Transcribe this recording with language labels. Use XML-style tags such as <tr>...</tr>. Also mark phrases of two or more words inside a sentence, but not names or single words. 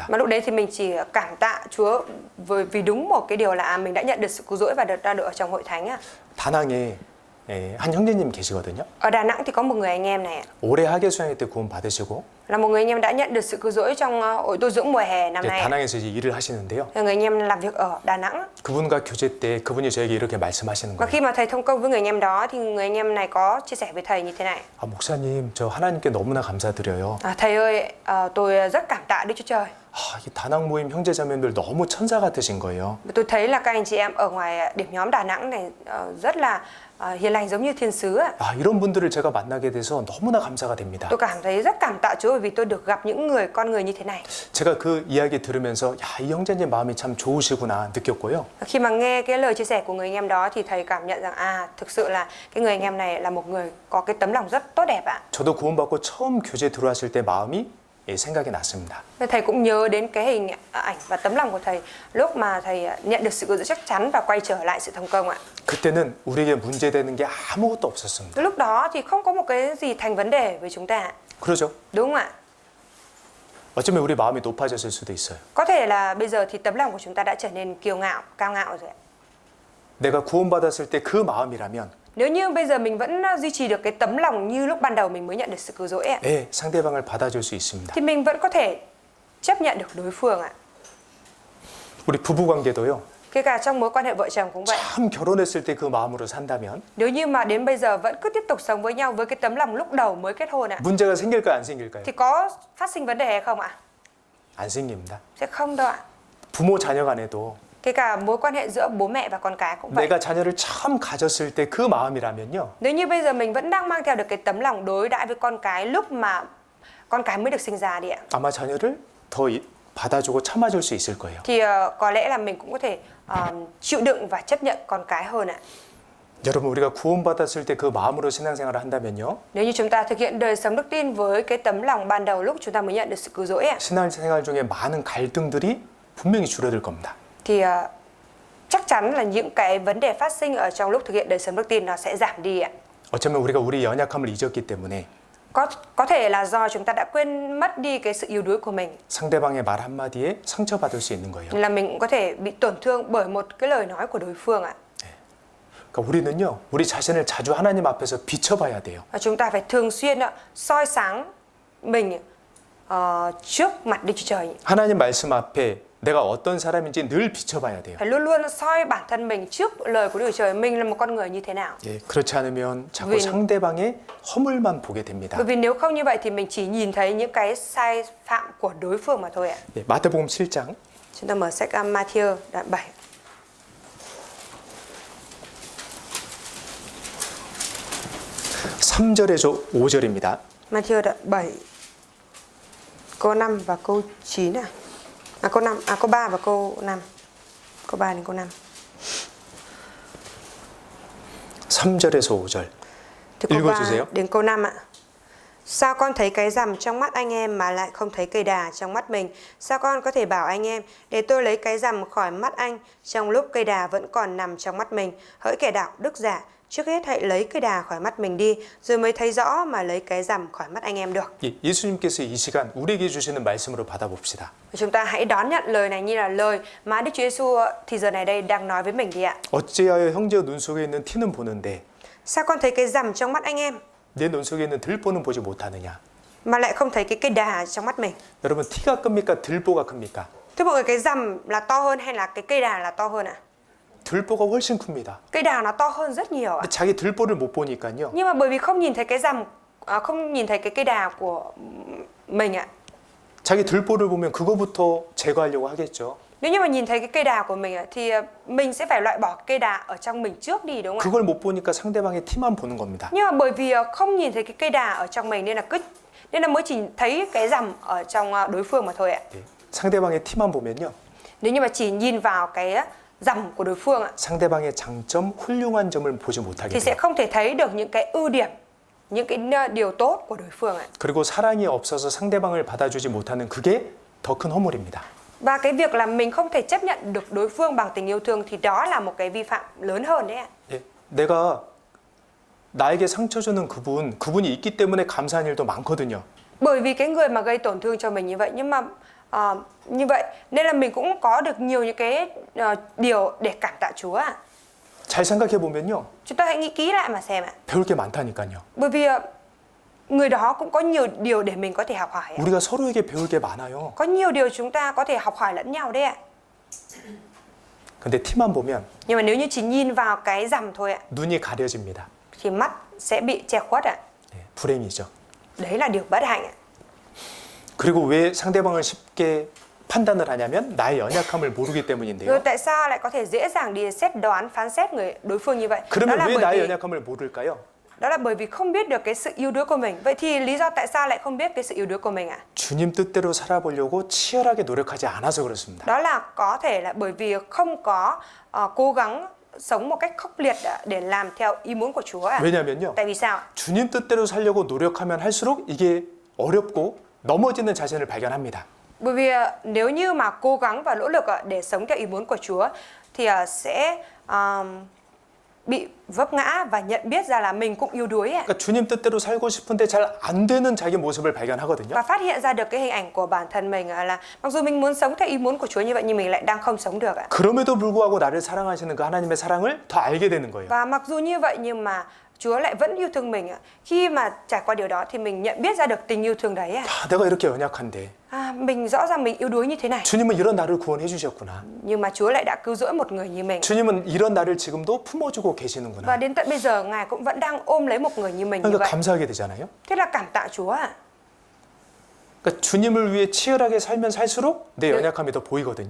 <vi>Mà lúc đấy thì mình chỉ cảm tạ Chúa vì đúng một cái điều là mình đã nhận được sự cứu rỗi và được ở trong hội thánh ạ.</vi> <ko>다낭에 한 형제님 계시거든요.</ko> <vi>Ở Đà Nẵng thì có một người anh em này</vi> <ko>올해 학예 수양회 때 구원 받으시고</ko> <vi>là một người anh em đã nhận được sự cứu rỗi trong ổi tu dưỡng mùa hè năm</vi> <ko>이제</ko> <vi>nay.</vi> <ko>다낭에서 이제 일을 하시는데요.</ko> <vi>Người anh em làm việc ở Đà Nẵng.</vi> <ko>그분과 교제 때 그분이 저에게 이렇게 말씀하시는</ko> <vi>Và</vi> <ko>거예요.</ko> <vi>khi mà thầy thông công với người anh em đó thì người anh em này có chia sẻ với thầy như thế này.</vi> <ko>아, 목사님, 저 하나님께 너무나 감사드려요.</ko> <vi>Thầy ơi, tôi rất cảm tạ Đức Chúa Trời.</vi> <ko>아, 이 다낭 모임 형제자매들 너무 천사 같으신 거예요.</ko> <vi>Tôi thấy là các anh chị em ở ngoài điểm nhóm Đà Nẵng này rất là hiền lành giống như thiên sứ.</vi> <ko>아, 이런 분들을 제가 만나게 돼서 너무나 감사가 됩니다.</ko> <vi>Tôi cảm thấy rất cảm tạ Chúa bởi vì tôi được gặp những con người như thế này.</vi> <ko>제가 그 이야기 들으면서 야, 이 형제님 마음이 참 좋으시구나 느꼈고요.</ko> <vi>Khi mà nghe cái lời chia sẻ của người anh em đó thì thầy cảm nhận rằng thực sự là cái người anh em này là một người có cái tấm lòng rất tốt đẹp ạ.</vi> <ko>저도 구원받고 처음 교제 들어왔을 때 마음이 생각이 났습니다.</ko> <vi>Thầy cũng nhớ đến cái hình ảnh và tấm lòng của thầy lúc mà thầy nhận được sự cứu rỗi chắc chắn và quay trở lại sự thành công ạ.</vi> <ko>그때는 우리에게 문제되는 게 아무것도 없었습니다.</ko> <vi>Lúc đó thì không có một cái gì thành vấn đề với chúng ta.</vi> <ko>그러죠?</ko> <vi>Đúng không ạ?</vi> <ko>어쩌면 우리 마음이 높아졌을 수도 있어요.</ko> <vi>Có thể là bây giờ thì tấm lòng của chúng ta đã trở nên kiêu ngạo, cao ngạo rồi ạ.</vi> <ko>내가 구원받았을 때 그 마음이라면</ko> <vi>Nếu như bây giờ mình vẫn duy trì được cái tấm lòng như lúc ban đầu mình mới nhận được sự cứu rỗi ạ,</vi> <ko>네, 상대방을 받아줄 수 있습니다.</ko> <vi>thì mình vẫn có thể chấp nhận được đối phương ạ.</vi> <ko>우리 부부관계도요.</ko> <vi>Kể cả trong mối quan hệ vợ chồng cũng vậy.</vi> <ko>참 결혼했을 때 그 마음으로 산다면</ko> <vi>Nếu như mà đến bây giờ vẫn cứ tiếp tục sống với nhau với cái tấm lòng lúc đầu mới kết hôn ạ,</vi> <ko>문제가 생길까요, 안 생길까요?</ko> <vi>thì có phát sinh vấn đề hay không ạ?</vi> <ko>안 생깁니다.</ko> <vi>Sẽ không đâu ạ.</vi> <ko>부모 자녀 간에도</ko> <vi>Kể cả mối quan hệ giữa bố mẹ và con cái cũng vậy.</vi> <ko>내가 자녀를 처음 가졌을 때 그 마음이라면요.</ko> <vi>Nếu như bây giờ mình vẫn đang mang theo được cái tấm lòng đối đãi với con cái lúc mà con cái mới được sinh ra đi ạ,</vi> <ko>아마 자녀를 더 받아주고 참아줄 수 있을 거예요.</ko> <vi>thì có lẽ là mình cũng có thể chịu đựng và chấp nhận con cái hơn ạ.</vi> <ko>여러분 우리가 구원받았을 때 그 마음으로 신앙생활을 한다면요.</ko> <vi>Nếu như chúng ta thực hiện đời sống đức tin với cái tấm lòng ban đầu lúc chúng ta mới nhận được sự cứu rỗi ạ,</vi> <ko>신앙생활 중에 많은 갈등들이 분명히 줄어들 겁니다.</ko> <vi>thì chắc chắn là những cái vấn đề phát sinh ở trong lúc thực hiện đời sống đức tin nó sẽ giảm đi ạ.</vi> <ko>어쩌면 우리가 우리 연약함을 잊었기 때문에</ko> <vi>Có thể là do chúng ta đã quên mất đi cái sự yếu đuối của mình,</vi> <ko>상대방의 말 한마디에 상처받을 수 있는 거예요.</ko> <vi>nên là mình cũng có thể bị tổn thương bởi một cái lời nói của đối phương ạ.</vi> <ko>그러니까 우리는요. 우리 자신을 자주 하나님 앞에서 비춰봐야 돼요.</ko> <vi>Và chúng ta phải thường xuyên soi sáng mình trước mặt Đức Chúa Trời.</vi> <ko>하나님 말씀 앞에 내가 어떤 사람인지 늘 비춰봐야 돼요.</ko> <vi>Phải luôn luôn soi bản thân mình trước lời của Đức Chúa Trời, mình là một con người như thế nào.</vi> <ko>예, 그렇지 않으면 자꾸 왜? 상대방의 허물만 보게 됩니다.</ko> <vi>Bởi vì nếu không như vậy thì mình chỉ nhìn thấy những cái sai phạm của đối phương mà thôi ạ.</vi> <ko>예, 마태복음 7장</ko> <vi>Chúng ta mở sách Matthew đoạn 7.</vi> <ko>3절에서 5절입니다.</ko> <vi>Matthew đoạn 7 câu 5 và câu 9 à? Câu 3 và câu 5. Câu 3 đến câu 5.</vi> <ko>3절에서 5절.</ko> <vi>Từ câu</vi> <ko>읽어주세요.</ko> <vi>3 đến câu 5 ạ. Sao con thấy cái rằm trong mắt anh em mà lại không thấy cây đà trong mắt mình? Sao con có thể bảo anh em để tôi lấy cái rằm khỏi mắt anh trong lúc cây đà vẫn còn nằm trong mắt mình? Hỡi kẻ đạo đức giả, trước hết hãy lấy cây đà khỏi mắt mình đi, rồi mới thấy rõ mà lấy cái rằm khỏi mắt anh em được.</vi> <ko>예, 예수님께서 이 시간 우리에게 주시는 말씀으로 받아봅시다.</ko> <vi>Chúng ta hãy đón nhận lời này như là lời mà Đức Chúa Giêsu thì giờ này đây đang nói với mình đi ạ.</vi> <ko>어찌하여 형제의 눈 속에 있는 티는 보는데</ko> <vi>Sao con thấy cái rằm trong mắt anh em</vi> <ko>내 눈 속에 있는 들보는 보지 못하느냐?</ko> <vi>mà lại không thấy cái cây đà trong mắt mình?</vi> <ko>여러분 티가 큽니까? 들보가 큽니까?</ko> <vi>Thưa mọi người, cái rằm là to hơn hay là cái cây đà là to hơn ạ?</vi> <ko>들보가 훨씬 큽니다.</ko> <vi>Cây đà nó to hơn rất nhiều ạ.</vi> <ko>근데 자기 들보를 못 보니까요.</ko> <vi>Nhưng mà bởi vì không nhìn thấy cái rằm, không nhìn thấy cái cây đà của mình ạ.</vi> <ko>자기 들보를 보면 그거부터 제거하려고 하겠죠.</ko> <vi>Nếu như mà nhìn thấy cái cây đà của mình ạ, thì mình sẽ phải loại bỏ cây đà ở trong mình trước đi, đúng không ạ?</vi> <ko>그걸 못 보니까 상대방의 티만 보는 겁니다.</ko> <vi>Nhưng mà bởi vì không nhìn thấy cái cây đà ở trong mình nên là mới chỉ thấy cái rằm ở trong đối phương mà thôi ạ.</vi> <ko>예, 상대방의 티만 보면요.</ko> <vi>Nếu như mà chỉ nhìn vào cái rằm của đối phương ạ,</vi> <ko>상대방의 장점, 훌륭한 점을 보지 못하게</ko> <vi>thì sẽ</vi> <ko>돼요.</ko> <vi>không thể thấy được những cái ưu điểm, những cái điều tốt của đối phương ạ.</vi> <ko>그리고 사랑이 없어서 상대방을 받아주지 못하는 그게 더 큰 허물입니다.</ko> <vi>Và cái việc là mình không thể chấp nhận được đối phương bằng tình yêu thương thì đó là một cái vi phạm lớn hơn đấy ạ.</vi> <ko>예, 내가 나에게 상처 주는 그분이 있기 때문에 감사한 일도 많거든요.</ko> <vi>Bởi vì cái người mà gây tổn thương cho mình như vậy, nhưng mà như vậy nên là mình cũng có được nhiều những cái điều để cảm tạ Chúa ạ.</vi> <ko>잘 생각해 보면요.</ko> <vi>Chúng ta hãy nghĩ kỹ lại mà xem ạ.</vi> <ko>배울 게 많다니까요.</ko> <vi>Bởi vì người đó cũng có nhiều điều để mình có thể học hỏi ạ.</vi> <ko>우리가 서로에게 배울 게 많아요.</ko> <vi>Có nhiều điều chúng ta có thể học hỏi lẫn nhau đấy ạ.</vi> <ko>근데 티만 보면</ko> <vi>Nhưng mà nếu như chỉ nhìn vào cái rằm thôi ạ,</vi> <ko>눈이 가려집니다.</ko> <vi>thì mắt sẽ bị che khuất ạ.</vi> <ko>예, 불행이죠.</ko> <vi>Đấy là điều bất hạnh ạ.</vi> <ko>그리고 왜 상대방을 쉽게 판단을 하냐면 나의 연약함을 모르기</ko> <vi>Rồi</vi> <ko>때문인데요.</ko> <vi>tại sao lại có thể dễ dàng đi xét đoán, phán xét đối phương như vậy?</vi> <ko>그러면 왜 나의 연약함을 모를까요?</ko> <vi>Đó là bởi vì không biết được cái sự yếu đuối của mình. Vậy thì lý do tại sao lại không biết cái sự yếu đuối của mình ạ?</vi> <ko>주님 뜻대로 살아보려고 치열하게 노력하지 않아서 그렇습니다.</ko> <vi>Đó là có thể là bởi vì không có cố gắng sống một cách khốc liệt để làm theo ý muốn của Chúa ạ.</vi> <ko>왜냐면요.</ko> <vi>Tại vì sao?</vi> <ko>주님 뜻대로 살려고 노력하면 할수록 이게 어렵고 넘어지는 자신을 발견합니다.</ko> <vi>Bởi vì nếu như mà cố gắng và nỗ lực để sống theo ý muốn của Chúa thì sẽ bị vấp ngã và nhận biết ra là mình cũng yếu đuối</vi> <ko>그러니까 주님 뜻대로 살고 싶은데 잘 안 되는 자기 모습을 발견하거든요.</ko> <vi>và phát hiện ra được cái hình ảnh của bản thân mình là mặc dù mình muốn sống theo ý muốn của Chúa như vậy nhưng mình lại đang không sống được ạ.</vi> <ko>그럼에도 불구하고 나를 사랑하시는 그 하나님의 사랑을 더 알게 되는 거예요.</ko> <vi>Và mặc dù như vậy nhưng mà Chúa lại vẫn yêu thương mình ạ. Khi mà trải qua điều đó thì mình nhận biết ra được tình yêu thương đấy ạ.</vi> <ko>야, 내가 이렇게 연약한데</ko> <vi>Mình rõ ràng mình yếu đuối như thế này.</vi> <ko>주님은 이런 나를 구원해 주셨구나.</ko> <vi>Nhưng mà Chúa lại đã cứu rỗi một người như mình.</vi> <ko>주님은 이런 나를 지금도 품어주고 계시는구나.</ko> <vi>Và đến tận bây giờ Ngài cũng vẫn đang ôm lấy một người như mình như</vi> <ko>그러니까</ko> <vi>vậy.</vi> <ko>감사하게 되잖아요.</ko> <vi>Thế là cảm tạ Chúa ạ.</vi> <ko>그러니까 주님을 위해 치열하게 살면 살수록 내 연약함이 더 보이거든요.</ko>